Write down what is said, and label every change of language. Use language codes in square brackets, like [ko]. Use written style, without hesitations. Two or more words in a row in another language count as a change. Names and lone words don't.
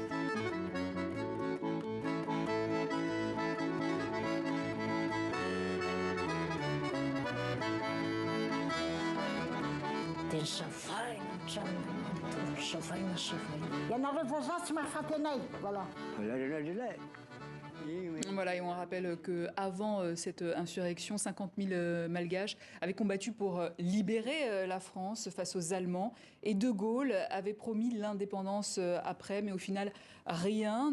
[mg] Teny savaina trano savaina. Ianareo vazaha tsy mahafaty anay, [fr] voilà. Voilà, et on rappelle qu'avant cette insurrection, 50 000 Malgaches avaient combattu pour libérer la France face aux Allemands. Et De Gaulle avait promis l'indépendance après, mais au final, rien.